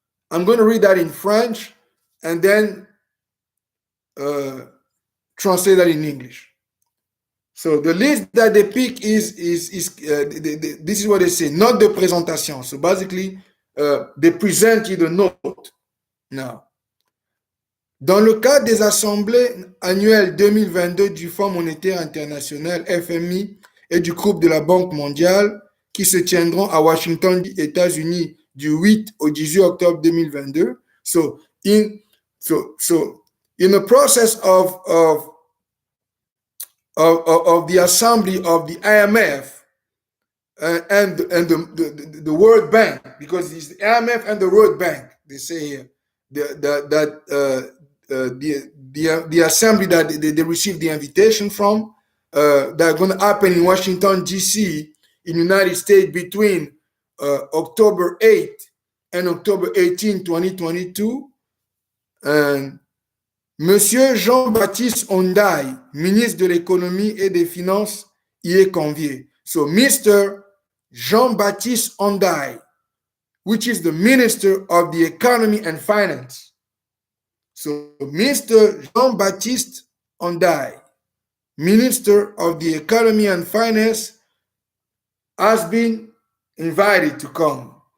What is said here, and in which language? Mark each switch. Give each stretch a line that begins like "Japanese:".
English: I'm going to read that in French and then translate that in English. So the list that they pick is this is what they say,
French: note de présentation.
English: So basically, they presented a note.
French: Now, dans le cadre des assemblées annuelles 2022 du Fonds monétaire international, FMI, et du groupe de la Banque mondiale, qui se tiendront à Washington, États-Unis, du 8 au 18 octobre 2022.
English: So in the process of the assembly of the IMF and the World Bank, because it's the IMF and the World Bank, they say here, the assembly that they received the invitation from, that are going to happen in Washington, D.C., in the United States between October 8 and October 18, 2022.
French: And Monsieur Jean-Baptiste Ondaye, ministre de l'économie et des finances, y est convié.
English: So Mr. Jean-Baptiste Ondaye, which is the Minister of the Economy and Finance. So Mr. Jean-Baptiste Ondaye, Minister of the Economy and Finance, has been invited to come.